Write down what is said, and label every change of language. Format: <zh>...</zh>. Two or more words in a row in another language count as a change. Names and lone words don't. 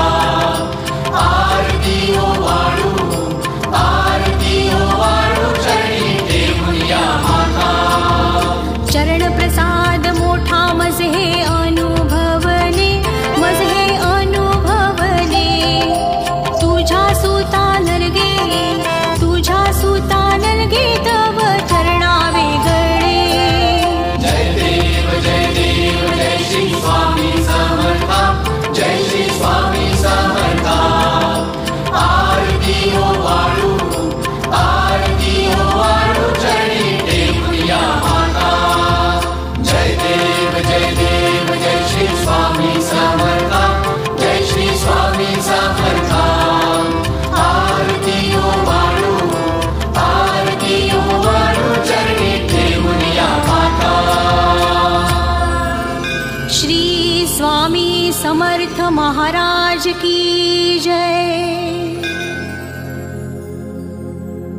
<mr>आरती ओवाळू, आरती ओवाळू, चरणी ठेवून या माता. चरण प्रसाद मोठा मज हे अनुभवले, मज हे अनुभवले. तुझ्या सुता नलगे, तुझ्या सुता नलगे, तव चरणा वेगळे. जय देव जय श्री स्वामी समर्था, जय श्री स्वामी समर्था. आरती ओवाळू, आरती ओवाळू, चरणी ठेवून या माता. जय देव जय श्री स्वामी समर्था, जय श्री स्वामी समर्था. आरती ओवाळू, आरती ओवाळू, चरणी ठेवून या माता. श्री स्वामी समर्थ महाराज</mr> <hi>की जय.</hi>